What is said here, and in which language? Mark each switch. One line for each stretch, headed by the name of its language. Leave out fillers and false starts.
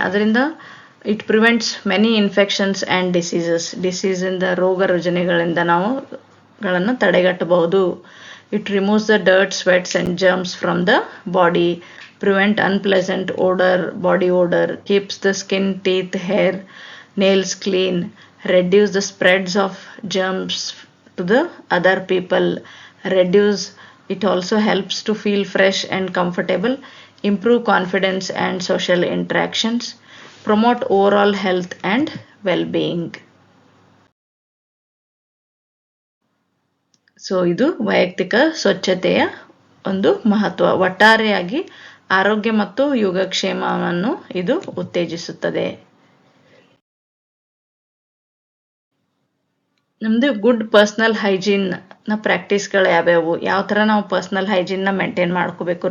Kannada: ಅದರಿಂದ
English: it prevents many infections and ಡಿಸೀಸಿಂದ,
Kannada: ರೋಗ ರುಜಿನಗಳಿಂದ ಗಳನ್ನು ತಡೆಗಟ್ಟಬಹುದು.
English: It removes the dirt, sweats and germs from the body, prevent unpleasant body odor, keeps the skin, teeth, hair, nails clean, reduce the spreads of germs to the other people, reduce It also helps to feel fresh and comfortable, improve confidence and social interactions, promote overall health and well-being.
Kannada: So ಇದು ವೈಯಕ್ತಿಕ ಸ್ವಚ್ಛತೆಯ ಒಂದು ಮಹತ್ವ. ಒಟ್ಟಾರೆಯಾಗಿ ಆರೋಗ್ಯ ಮತ್ತು ಯೋಗಕ್ಷೇಮವನ್ನು ಇದು ಉತ್ತೇಜಿಸುತ್ತದೆ. ನಮ್ಮದು ಗುಡ್ ಪರ್ಸ್ನಲ್ ಹೈಜೀನ್ನ ಪ್ರಾಕ್ಟೀಸ್ಗಳು ಯಾವ್ಯಾವು, ಯಾವ ಥರ ನಾವು ಪರ್ಸ್ನಲ್ ಹೈಜೀನ್ನ ಮೇಂಟೈನ್ ಮಾಡ್ಕೋಬೇಕು.